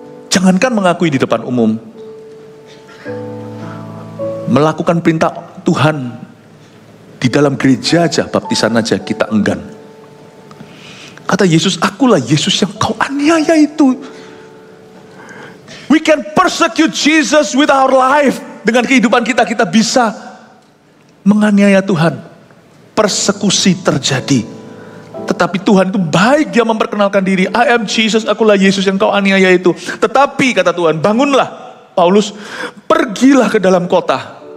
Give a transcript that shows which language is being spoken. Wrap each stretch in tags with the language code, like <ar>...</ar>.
<id>Jangankan mengakui di depan umum, melakukan perintah Tuhan di dalam gereja aja, baptisan aja kita enggan. Kata Yesus, akulah Yesus yang kau aniaya itu.</id> <en>We can persecute Jesus with our life.</en> <id>Dengan kehidupan kita bisa menganiaya Tuhan. Persekusi terjadi. Tetapi Tuhan itu baik, dia memperkenalkan diri.</id> <en>I am Jesus,</en> <id>akulah Yesus yang kau aniaya itu. Tetapi kata Tuhan, bangunlah Paulus, pergilah ke dalam kota.</id>